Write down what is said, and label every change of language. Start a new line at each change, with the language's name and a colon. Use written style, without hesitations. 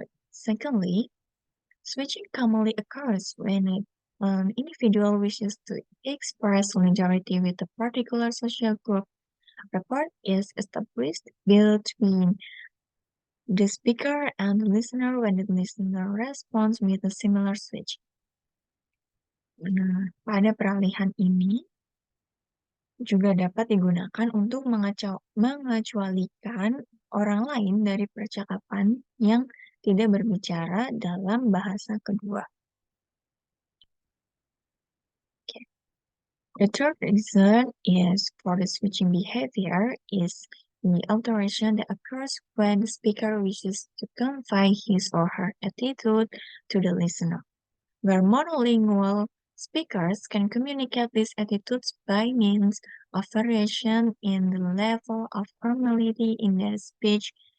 English: Secondly, switching commonly occurs when an individual wishes to express solidarity with a particular social group. Rapport is established between the speaker and the listener when the listener responds with a similar switch.
Indonesian: Nah, pada peralihan ini juga dapat digunakan untuk mengecualikan orang lain dari percakapan yang tidak berbicara dalam bahasa kedua.
English: Okay. The third reason is for the switching behavior is the alteration that occurs when the speaker wishes to convey his or her attitude to the listener, where monolingual speakers can communicate these attitudes by means of variation in the level of formality in their speech.